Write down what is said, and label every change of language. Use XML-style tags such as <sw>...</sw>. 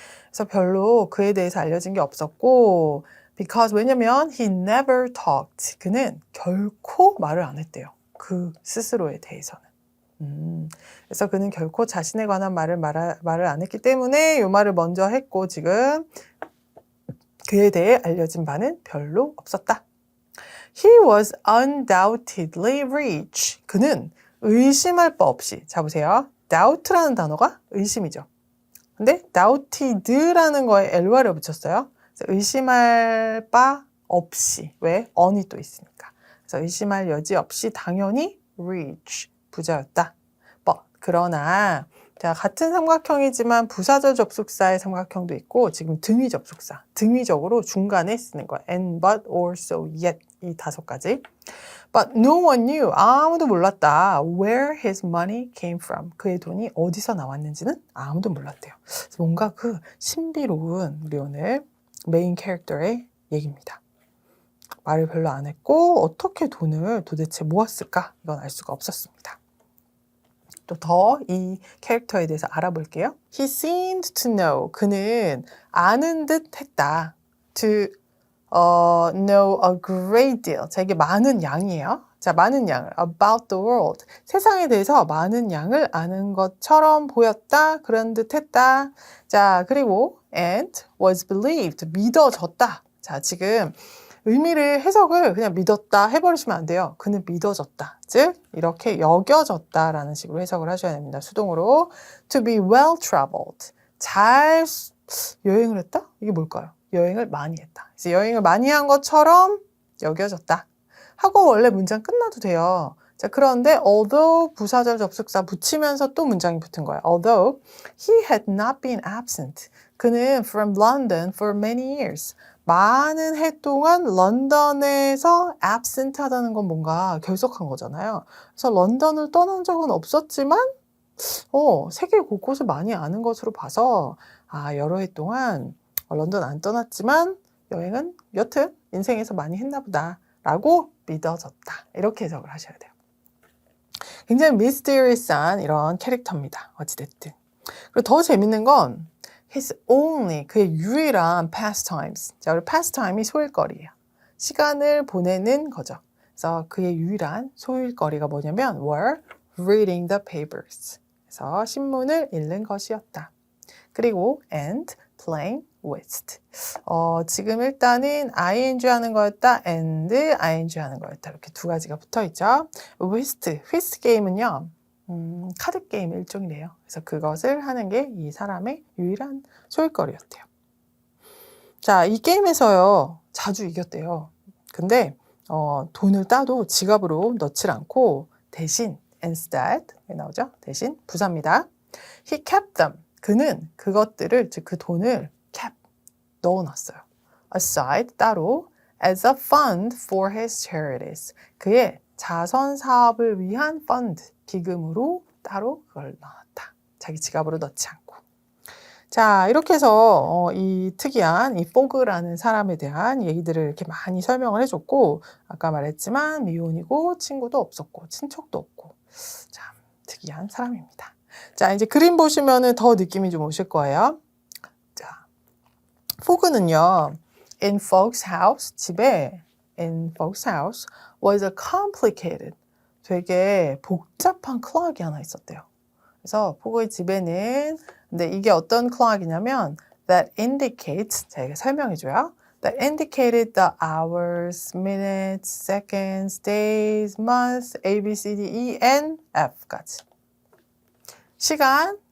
<ko>그래서 별로 그에 대해서 알려진 게 없었고 because 왜냐면</ko> <en>he never talked.</en> <ko>그는 결코 말을 안 했대요. 그 스스로에 대해서는. 그래서 그는 결코 자신에 관한 말을 안 했기 때문에 이 말을 먼저 했고 지금 그에 대해 알려진 바는 별로 없었다.</ko> <en>He was undoubtedly rich.</en> <ko>그는 의심할 바 없이. 자 보세요. doubt라는 단어가 의심이죠. 근데 doubted라는 거에 ly를 붙였어요. 그래서 의심할 바 없이. 왜? on이 또 있으니까. 그래서 의심할 여지 없이 당연히 rich. 부자였다. 그러나 자, 같은 삼각형이지만 부사절 접속사의 삼각형도 있고 지금 등위 접속사, 등위적으로 중간에 쓰는 거야.</ko> <en>and, but, or, so, yet 이 5가지. But no one knew.</en> <ko>아무도 몰랐다.</ko> <en>Where his money came from.</en> <ko>그의 돈이 어디서 나왔는지는 아무도 몰랐대요. 그래서 뭔가 그 신비로운 우리 오늘 메인 캐릭터의 얘기입니다. 말을 별로 안 했고 어떻게 돈을 도대체 모았을까? 이건 알 수가 없었습니다. 또 더 이 캐릭터에 대해서 알아볼게요.</ko> <en>He seemed to know.</en> <ko>그는 아는 듯 했다.</ko> <en>To know a great deal.</en> <ko>자, 이게 많은 양이에요. 자, 많은 양을</ko> <en>about the world.</en> <ko>세상에 대해서 많은 양을 아는 것처럼 보였다. 그런 듯 했다. 자, 그리고</ko> <en>and was believed.</en> <ko>믿어졌다. 자, 지금 의미를 해석을 그냥 믿었다 해버리시면 안 돼요. 그는 믿어졌다. 즉 이렇게 여겨졌다라는 식으로 해석을 하셔야 됩니다.</ko> <en>수동으로 to be well traveled.</en> <ko>잘 여행을 했다? 이게 뭘까요? 여행을 많이 했다. 그래서 여행을 많이 한 것처럼 여겨졌다. 하고 원래 문장 끝나도 돼요. 자, 그런데 although 부사절 접속사 붙이면서 또 문장이 붙은 거예요.</ko> <en>Although he had not been absent. 그는 from London for many years.</en> <ko>많은 해 동안 런던에서 absent 하다는 건 뭔가 결석한 거잖아요. 그래서 런던을 떠난 적은 없었지만 세계 곳곳을 많이 아는 것으로 봐서 여러 해 동안 런던 안 떠났지만 여행은 여튼 인생에서 많이 했나 보다 라고 믿어졌다. 이렇게 해석을 하셔야 돼요. 굉장히 mysterious한 이런 캐릭터입니다. 어찌됐든. 그리고 더 재밌는 건</ko> <en>his only,</en> <ko>그의 유일한 pastimes. 자, 우리 pastime이 소일거리예요. 시간을 보내는 거죠. 그래서 그의 유일한 소일거리가 뭐냐면</ko> <en>were reading the papers.</en> <ko>그래서 신문을 읽는 것이었다.</ko> <en>그리고 and playing whist.</en> <ko>지금 일단은 ing 하는 거였다. and ing 하는 거였다. 이렇게 두 가지가 붙어 있죠. whist 게임은요. 카드 게임 일종이래요. 그래서 그것을 하는 게 이 사람의 유일한 소일거리였대요. 자, 이 게임에서요. 자주 이겼대요. 근데 돈을 따도 지갑으로 넣질 않고 대신 instead 나오죠? 대신 부사입니다.</ko> <en>He kept them.</en> <ko>그는 그것들을, 즉 그 돈을 kept 넣어놨어요.</ko> <en>aside 따로 as a fund for his charities.</en> <ko>그의 자선 사업을 위한 펀드, 기금으로 따로 그걸 넣었다. 자기 지갑으로 넣지 않고. 자, 이렇게 해서 이 특이한 이 포그라는 사람에 대한 얘기들을 이렇게 많이 설명을 해줬고 아까 말했지만 미혼이고 친구도 없었고 친척도 없고 참 특이한 사람입니다. 자, 이제 그림 보시면은 더 느낌이 좀 오실 거예요. 자, 포그는요.</ko> <en>In folks house, 집에 in folks house was a complicated,</en> <ko>되게 복잡한 클락이 하나 있었대요. 그래서 포그의 집에는 근데 이게 어떤 클락이냐면</ko> <en>that indicates,</en> <ko>자, 이게 설명해줘요.</ko> <en>That indicated the hours, minutes, seconds, days, months, A, B, C, D, E, N, F까지. 시간,</en>